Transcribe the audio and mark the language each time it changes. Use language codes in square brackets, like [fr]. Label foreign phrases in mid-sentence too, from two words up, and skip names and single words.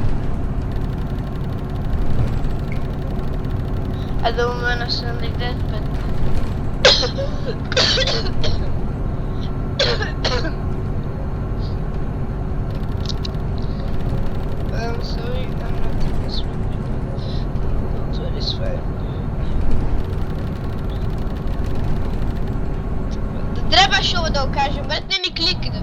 [en] I don't wanna sound like that, but I'm sorry, I'm not this one. So it's fine. [mk] Треба шо да го кажем, брат, не ми кликнав.